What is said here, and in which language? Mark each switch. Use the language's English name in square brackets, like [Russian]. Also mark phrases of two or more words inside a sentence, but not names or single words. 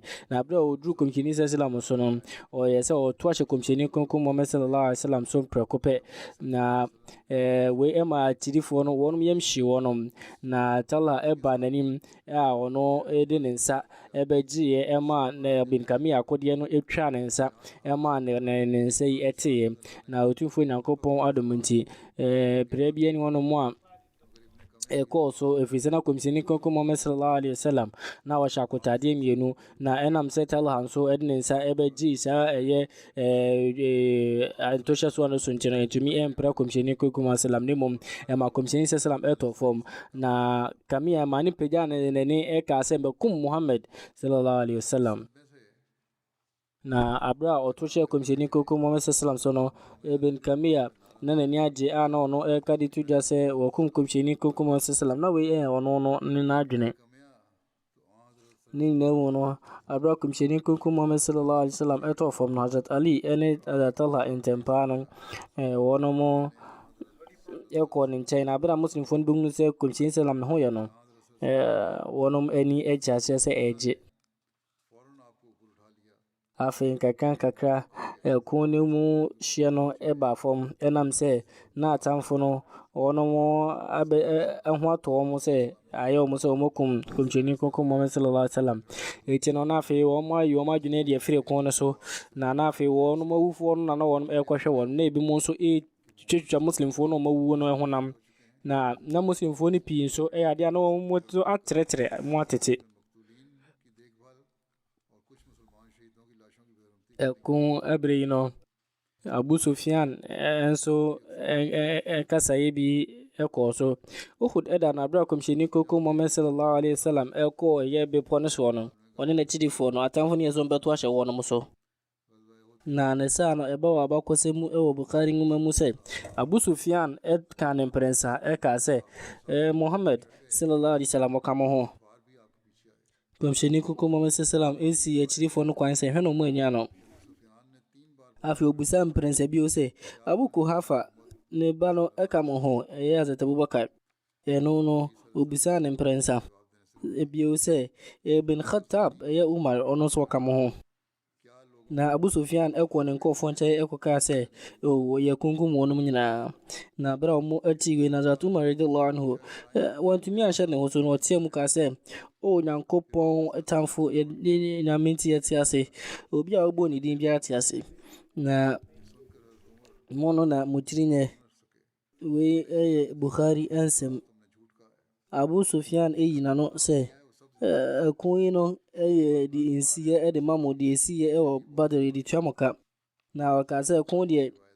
[Akan] Na berɛ a ɔduru kɔmhyɛni sallam so no ɔyɛ sɛ ɔto ahyɛ kɔmhyɛni kronkron Muhammad [Arabic] صلى الله عليه وسلم [Akan] so prɛko pɛ na wei ɛma agyidifoɔ no wɔnom yam hye wɔnom na Talha ɛba n'anim a ɔno ɛde ne nsa ɛbɛgyeeɛ ɛma na bin Kamia akodeɛ no ɛtwa ne nsa ɛma ne nsa yi ɛteeɛ na Otumfoɔ Nyankopɔn adom nti berɛ bi ani wɔnom a ɛkɔɔ so ɛfiri sɛ na kɔmhyɛni kronkron Muhammad [Arabic] صلى الله عليه وسلم [Akan] na wɔhyɛ akotadeɛ mmienu na ɛnam sɛ Talha nso ɛde ne nsa ɛbɛgye saa ɛyɛ ntɔhyɛ so no so nkyɛn ɛtumi ɛmpra kɔmhyɛni kronkron Muhammad sallam ne mmom ɛma kɔmhyɛni sallam ɛtɔ fam na Kamia ma ne pagya n'ani ɛkaa sɛ mbɛkum Muhammad [Arabic] صلى الله عليه وسلم. [Akan] Na abra a ɔto hyɛ kɔmhyɛni kronkron Muhammad sallam so no Ibn Kamia na n'ani agye a na ɔno ɛka de to dwa sɛ wɔkum kɔmhyɛni kronkron Muhammad sallam na wei ɔno no ne n'adwene ne nyinaa mu no abra kɔmhyɛni kronkron Muhammad [Arabic] صلى الله عليه وسلم [Akan] ɛtɔ fam no Hazrat Ali ɛne Talha ntɛmpa no wɔno mo ɛkɔ ne nkyɛn na abra muslimfoɔ no bɛhunu sɛ kɔmhyɛni sallam ne ho yɛ no wɔnom ani agye aseɛ sɛ ɛgye afei nkakra ɛko no mu hyɛ no ɛba fam ɛnam sɛ na atamfo no wɔnom ɛho atɔ wɔn sɛ ayɛ wɔn sɛ wɔkum kɔmhyɛni kronkron Muhammad [Arabic] صلى الله عليه وسلم [Akan] ɛti no na afei wɔn ayi wɔn adwene deɛ firi ko no so na afei wɔnom awufoɔ no na wɔn ɛkɔhwɛ wɔn na ebi mu nso twitwa muslimfoɔ no wɔn awuo no honam na muslimfoɔ no pii nso ɛyɛ adeɛ na wɔn mo atrɛtrɛ mo atete ɛko ɛbere yi no Abu Sufyan nso ɛkasaeɛ bi ɛkɔɔ so Uhud ɛda na abra kɔmhyɛni kronkron Muhammad [Arabic] صلى الله عليه وسلم [Akan] ɛkɔɔ ɛyɛ bepɔ no soɔ no ɔne n'akyidifoɔ no atamfo no yɛ sɛ ɔmbɛto ahyɛ wɔn so na ne saa no ɛba wɔ abakɔsɛ mu ɛwɔ Bukhari nwoma mu sɛ Abu Sufyan ɛka ne mprɛnsa ɛka sɛ Muhammad [Arabic] صلى الله عليه وسلم [Akan] ɔka mo ho kɔmhyɛni kronkron Muhammad [Arabic] صلى الله عليه وسلم [Akan] ɛsi akyirifoɔ no kwan sɛ hwɛ no mu anya no afei obusa mprɛnsa bio sɛ Abu Kuhafa ne ba no ɛka mo ho ɛyɛ Hazrat Abubakar ɛno no obusa ne mprɛnsa bio sɛ Ibn Khattab ɛyɛ Umar ɔno nso ɔka mo ho na Abu Sufyan ɛkɔ ne nkɔfoɔ nkyɛn ɛkɔkaa sɛ yɛ kunkum wɔnom nyinaa na berɛ a ɔmo akyi wei na Hazrat Umar [Arabic] رضي الله عنه [Akan] wɔntumi anhyɛ ne ho so no ɔteɛ mu kaa sɛ Nyankopɔn tamfo nyame nti yɛte ase obi a wɔbɔ ne din biara te ase na mo no na motiri nyɛ wei ɛyɛ Bukhari ansɛm Abu Sufyan ɛyi n'ano sɛ ɛko yi no ɛyɛ de nsiɛ ɛde ma mo de ɛsiɛ ɛwɔ Badr de tua mo ka na ɔka sɛ ɛko deɛ